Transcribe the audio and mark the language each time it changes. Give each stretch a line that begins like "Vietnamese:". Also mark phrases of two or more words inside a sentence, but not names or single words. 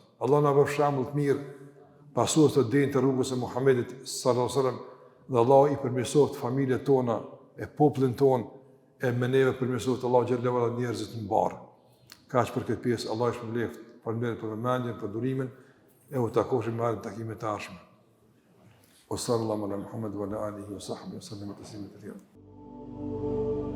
Albanian: Allah na bëf shembull të mirë, pasues të denjë të rrugës së Muhammedit
Arabic: صلى الله عليه وسلم,
Albanian: dhe Allah i përmirësoft familjet tona, e popullin ton, e me neve përmirësoft Allahu xhallahu ala njerëzit të mbarë. Kaq për këtë pjesë, Allah i shpëlbeft. Faleminderit për vëmendjen, për durimin, e u takoshim me takimet e ardhshme.
Arabic: O صلى الله على محمد وعلى آله وصحبه وسلم تسليما كثيرا.